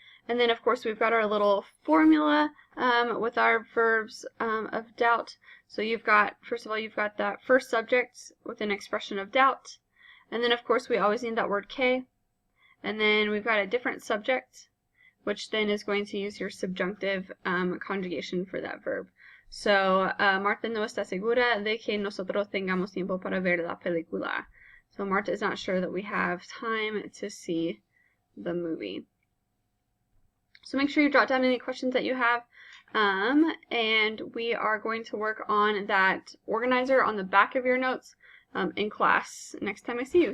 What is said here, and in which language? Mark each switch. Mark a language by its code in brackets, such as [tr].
[en] And then, of course, we've got our little formula with our verbs of doubt. So you've got, first of all, you've got that first subject with an expression of doubt. And then, of course, we always need that word que. And then we've got a different subject, which then is going to use your subjunctive conjugation for that verb. [es] So, Marta no está segura de que nosotros tengamos tiempo para ver la película. [en] So, Marta is not sure that we have time to see the movie. So make sure you jot down any questions that you have, and we are going to work on that organizer on the back of your notes in class next time I see you.